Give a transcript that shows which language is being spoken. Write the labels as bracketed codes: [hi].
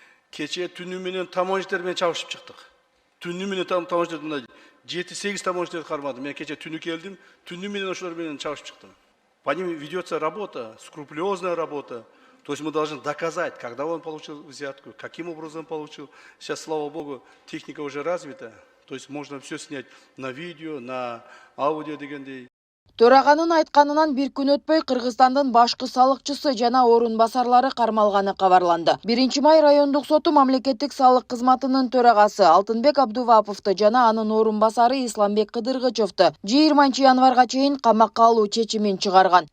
[ky] Кече түнү менен таможниктер менен чабышып чыктык. Түнү менен таможниктер мына 7-8 таможниктер кармадым. Мен кече түнү келдим, түнү менен ошолор менен чабышып чыктым. [ru] По ним ведется работа, скрупулезная работа. То есть мы должны доказать, когда он получил взятку, каким образом получил. Сейчас, слава богу, техника уже развита. То есть можно все снять на видео, на аудио [ky] дегендей. Төраганын айтканынан бир күн өтпөй Кыргызстандын башкы салыкчысы жана орун басарлары кармалганы кабарланды. 1-май райондук соту мамлекеттик салык кызматынын төрагасы Алтынбек Абдуваповду жана анын орун басары Исламбек Кыдыргычевду 20 январга чейин камакка алуу чечимин чыгарган.